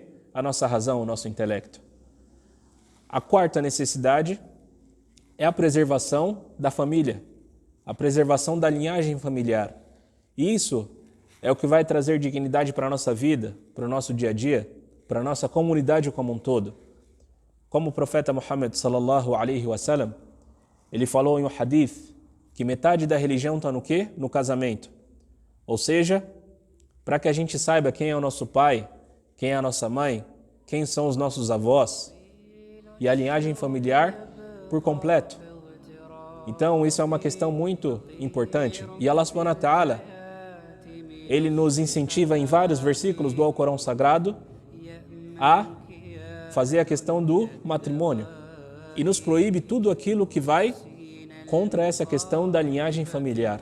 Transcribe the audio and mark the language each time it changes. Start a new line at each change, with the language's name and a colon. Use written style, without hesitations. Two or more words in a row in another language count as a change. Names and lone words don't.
Portuguese: A nossa razão, o nosso intelecto. A quarta necessidade é a preservação da família, a preservação da linhagem familiar. E isso é o que vai trazer dignidade para a nossa vida, para o nosso dia a dia, para a nossa comunidade como um todo. Como o profeta Muhammad
Arabic: صلى الله عليه وسلم,
Portuguese: ele falou em um hadith que metade da religião está no quê? No casamento. Ou seja, para que a gente saiba quem é o nosso pai, quem é a nossa mãe, quem são os nossos avós e a linhagem familiar por completo. Então isso é uma questão muito importante.
Arabic: E الله سبحانه وتعالى,
Portuguese: Ele nos incentiva em vários versículos do Alcorão Sagrado a fazer a questão do matrimônio. E nos proíbe tudo aquilo que vai contra essa questão da linhagem familiar.